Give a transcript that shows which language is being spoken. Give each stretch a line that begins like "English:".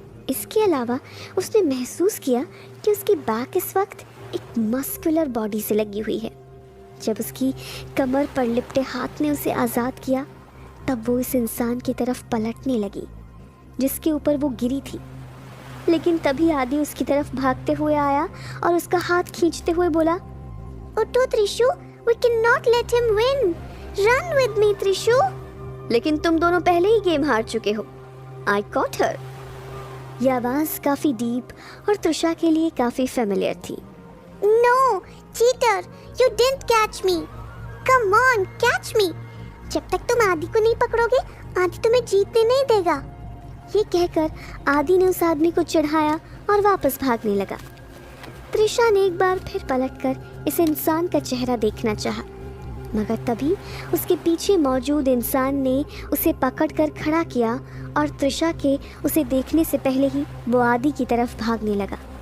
Hindi: इसके अलावा उसने महसूस किया कि उसकी बैक इस वक्त एक मस्कुलर बॉडी से लगी हुई है। जब उसकी कमर पर लिपटे हाथ ने उसे आज़ाद किया, तब वो इस इंसान की तरफ पलटने लगी जिसके ऊपर वो गिरी थी। लेकिन तभी आदि उसकी तरफ भागते हुए आया और उसका हाथ खींचते हुए बोला, उठो
English: Trishu, we cannot let him win. Run with me Trishu.
Hindi: लेकिन तुम दोनों पहले ही गेम हार चुके हो।
English: I caught her।
Hindi: यह आवाज़ काफ़ी डीप और त्रिशा के लिए काफ़ी फेमिलियर थी।
English: No, cheater, you didn't catch me. Come on, catch me.
Hindi: जब तक तुम आदि को नहीं पकड़ोगे, आदि तुम्हें जीतने नहीं देगा। ये कहकर आदि ने उस आदमी को चिढ़ाया और वापस भागने लगा। त्रिशा ने एक बार फिर पलटकर इस इंसान का चेहरा देखना चाहा, मगर तभी उसके पीछे मौजूद इंसान ने उसे पकड़कर खड़ा किया और त्रिशा के उसे देखने से पहले ही वो आदि की तरफ भागने लगा।